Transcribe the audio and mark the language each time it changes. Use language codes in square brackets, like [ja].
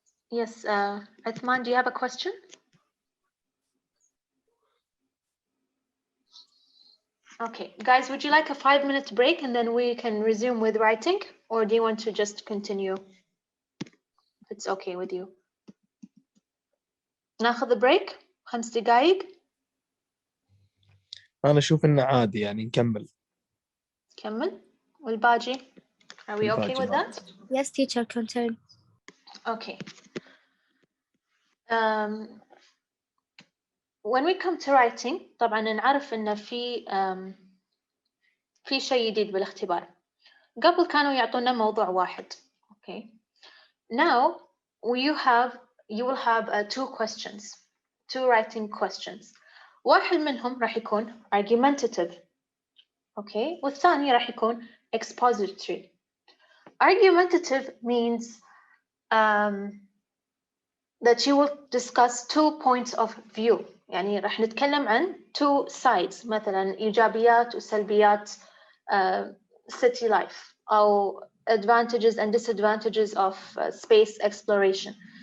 [en] Yes, Athman, do you have a question? Okay, guys, would you like a 5-minute break and then we can resume with writing, or do you want to just continue? If it's okay with you. [ar] ناخذ break 5 دقايق. أنا أشوف إنه عادي يعني نكمل. كمل. والباقي? [en] Are we okay with that? Yes, teacher, continue. Okay. When we come to writing [ar] طبعا نعرف إن في شيء جديد بالاختبار. قبل كانوا يعطونا موضوع واحد. [en] Okay. Now you will have 2 questions, 2 writing questions. [ar] واحد منهم راح يكون [en] argumentative [ar] Okay, والثاني راح يكون expository. [en] Argumentative means that you will discuss 2 points of view. [ar] يعني راح نتكلم عن 2 sides، مثلا إيجابيات وسلبيات city life أو [en] advantages and disadvantages of space exploration.